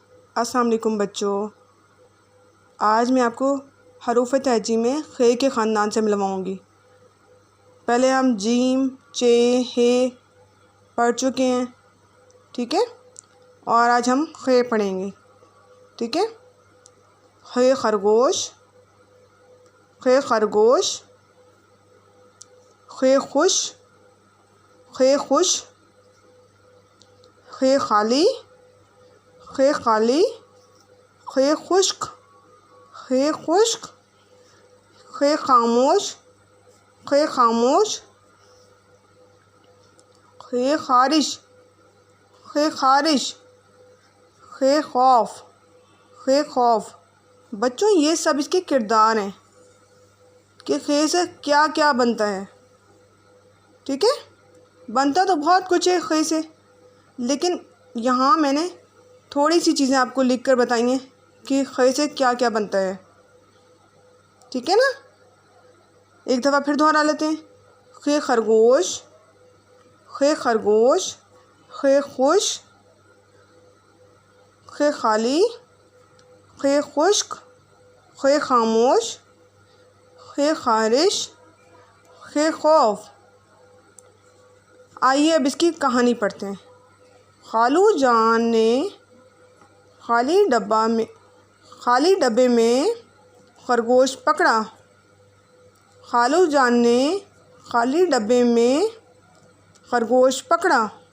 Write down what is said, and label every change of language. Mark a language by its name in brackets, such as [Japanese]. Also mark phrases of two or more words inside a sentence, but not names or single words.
[Urdu] السلام علیکم بچو۔ آج میں آپ کو حروف تہجی میں خ کے خاندان سے ملواؤں گی. پہلے ہم جیم، چے، حے پڑھ چکے ہیں، ٹھیک ہے. اور آج ہم خے پڑھیں گے، ٹھیک ہے. خے خرگوش، خے خرگوش، خے خوش، خے خوش، خے خالی، خے خالی، خے خشک، خے خشک، خے خاموش، خے خاموش, खे खामोश, خے خارش، خے خارش، خے خوف، خے خوف. بچو یہ سب اس کے کردار ہیں کہ خے سے کیا کیا بنتا ہے، ٹھیک ہے. بنتا تو بہت کچھ ہے خے سے، لیکن یہاں میں نے تھوڑی سی چیزیں آپ کو لکھ کر بتائی ہیں کہ خے سے کیا کیا بنتا ہے، ٹھیک ہے نا. ایک دفعہ پھر دہرا لیتے ہیں. خے خرگوش، خے خرگوش، خے خوش، خے خالی، خے خشک، خے خاموش، خے خارش، خے خوف. آئیے اب اس کی کہانی پڑھتے ہیں. خالو جان نے خالی ڈبے میں خرگوش پکڑا. خالو جان نے خالی ڈبے میں خرگوش پکڑا.